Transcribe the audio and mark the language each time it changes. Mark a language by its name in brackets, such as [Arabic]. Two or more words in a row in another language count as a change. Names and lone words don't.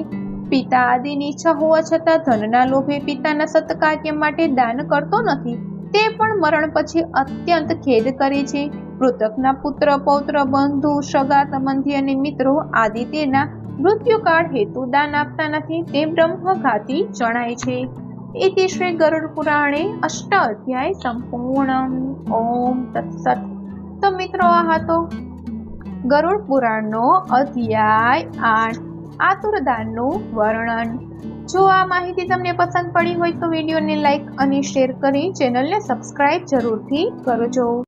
[Gujarati] પિતા આદિની ઈચ્છા હોવા છતાં ધનના લોભે પિતાના સત્કાર્ય માટે દાન કરતો નથી. તે પણ મરણ પછી અત્યંત ખેદ કરે છે. મૃતકના પુત્ર, પૌત્ર, બંધુ, સગા સંબંધી અને મિત્રો આદિ તેના મૃત્યુકાળ હેતુ દાન આપતા નથી. તે બ્રહ્મઘાતી જણાય છે. [Sanskrit] इति श्री गरुड़ पुराणे अष्टाध्याय संपूर्णम. ओम तत्सत. [Gujarati] તો મિત્રો આ હતો ગરુડ પુરાણનો અધ્યાય 8 આતુરદાનનું વર્ણન. જો આ માહિતી તમને પસંદ પડી હોય તો વિડીયોને લાઈક અને શેર કરી ચેનલને સબસ્ક્રાઇબ જરૂરથી કરજો.